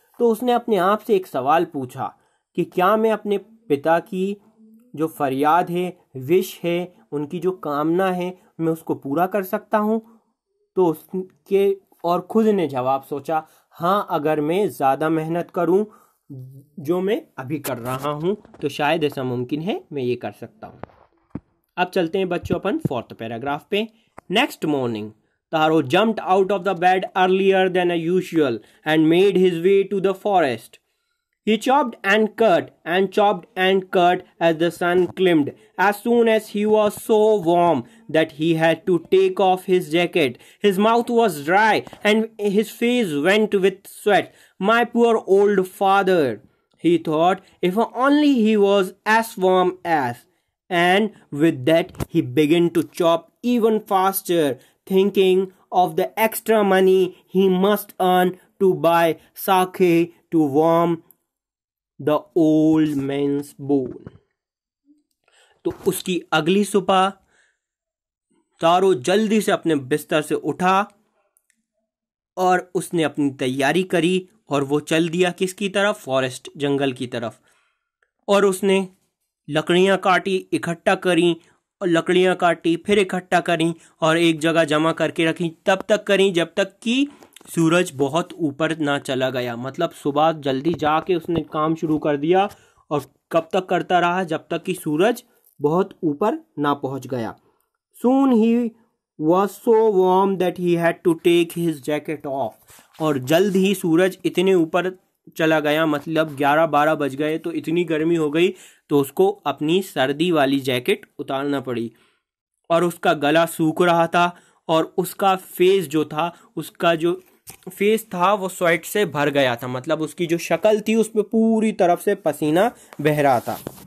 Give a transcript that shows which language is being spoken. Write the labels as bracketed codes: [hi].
[hi] तो उसने अपने आप से एक सवाल पूछा कि क्या मैं अपने पिता की जो फरियाद है, विश है, उनकी जो कामना है, मैं उसको पूरा कर सकता हूँ? तो उसके और खुद ने जवाब सोचा, हाँ, अगर मैं ज़्यादा मेहनत करूँ जो मैं अभी कर रहा हूँ तो शायद ऐसा मुमकिन है, मैं ये कर सकता हूँ। अब चलते हैं बच्चों अपन 4th पैराग्राफ पे। [en] Next morning Taro jumped out of the bed earlier than usual and made his way to the forest. He chopped and cut and chopped and cut as the sun climbed. As soon as he was so warm that he had to take off his jacket, his mouth was dry and his face went with sweat. My poor old father, he thought, if only he was as warm as. And with that he began to chop even faster, thinking of the extra money he must earn to buy sake to warm the old man's bone. [hi] तो उसकी अगली सुबह तारो जल्दी से अपने बिस्तर से उठा और उसने अपनी तैयारी करी और वो चल दिया किसकी तरफ? फॉरेस्ट, जंगल की तरफ। और उसने लकड़ियाँ काटी, इकट्ठा करी, और लकड़ियाँ काटी, फिर इकट्ठा करी और एक जगह जमा करके रखी। तब तक करी जब तक कि सूरज बहुत ऊपर ना चला गया। मतलब सुबह जल्दी जाके उसने काम शुरू कर दिया और कब तक करता रहा? जब तक कि सूरज बहुत ऊपर ना पहुंच गया। [en] Soon he was so warm that he had to take his jacket off. [hi] और जल्द ही सूरज इतने ऊपर चला गया, मतलब 11-12 बज गए, तो इतनी गर्मी हो गई तो उसको अपनी सर्दी वाली जैकेट उतारना पड़ी। और उसका गला सूख रहा था और उसका फेस जो था, उसका जो फेस था वो स्वेट से भर गया था, मतलब उसकी जो शक्ल थी उसमें पूरी तरफ से पसीना बह रहा था।